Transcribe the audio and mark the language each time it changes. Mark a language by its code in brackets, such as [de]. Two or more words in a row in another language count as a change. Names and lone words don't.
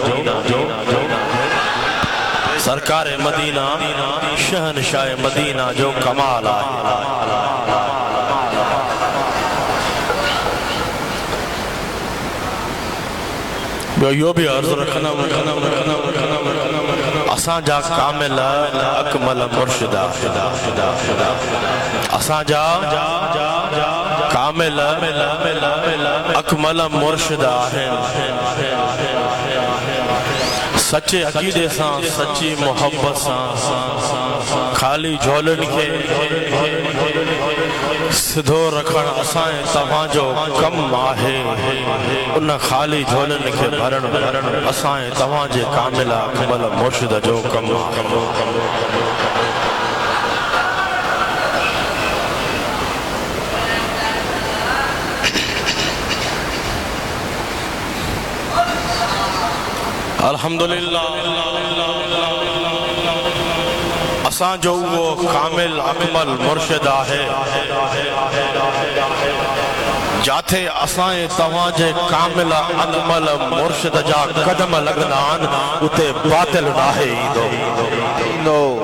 [sd] سرکار مدینہ شہنشاہ مدینہ جو کمال آئے یو بھی عرض رکھنا اساں جا کامل اکمل مرشدہ اساں جا کامل اکمل مرشدہ ہیں سچے عقیدے سان سچی محبت سان خالی جھولن کے सिधो रखण असां तव्हां जो कम आहे उन खाली झोलनि खे भरण असां तव्हां जे कामिल अकमल मुर्शिद जो कम आहे अल्हम्दुलिल्लाह असां जो वो कामिल अकमल मुर्शिद आहे जाथे असां तव्हां जे कामिल अकमल मुर्शिद जा कदम लगंदा आहिनि उते बातिल नाहे ईंदो